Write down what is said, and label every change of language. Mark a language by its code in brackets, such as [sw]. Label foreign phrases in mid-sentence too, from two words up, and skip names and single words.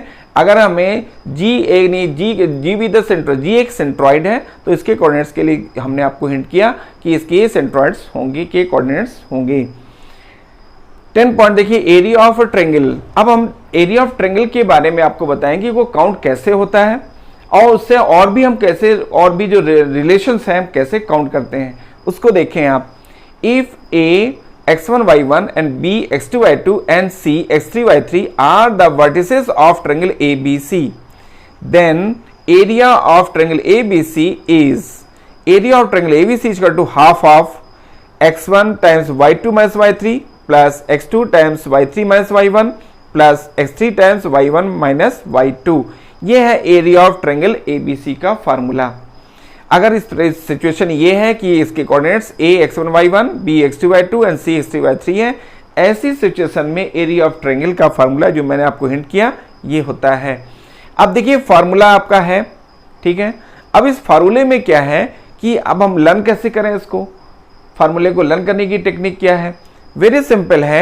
[hi] अगर हमें G भी [en] the centro, [hi] G एक सेंट्रॉइड है तो इसके कोऑर्डिनेट्स के लिए हमने आपको हिंट किया कि इसके सेंट्रॉइड्स होंगे, के कोऑर्डिनेट्स होंगे। 10 पॉइंट देखिए, [en] area of triangle. [hi] अब हम [en] area of triangle [hi] के बारे में आपको बताएंगे वो काउंट कैसे होता है और उससे और भी हम कैसे, और भी जो रिलेशंस हैं हम कैसे काउंट करते हैं उसको देखें आप। [en] इफ A x1 y1 and B x2 y2 and C x3 y3 are the vertices of triangle ABC, then area of triangle ABC is, area of triangle ABC is equal to half of x1 times y2 minus y3 plus x2 times y3 minus y1 plus x3 times y1 minus y2। [hi] ये है [en] area of triangle ABC [hi] का फार्मूला। अगर इस सिचुएशन ये है कि इसके कोऑर्डिनेट्स [en] A x1 y1, B x2 y2 and C x3 y3 [hi] है, ऐसी सिचुएशन में [en] area of triangle [hi] का फार्मूला जो मैंने आपको हिंट किया ये होता है। अब देखिए फार्मूला आपका है, ठीक है। अब इस फार्मूले में क्या है कि अब हम लर्न कैसे करें इसको, फार्मूले को लर्न करने की टेक्निक क्या है, [en] very simple [hi] है।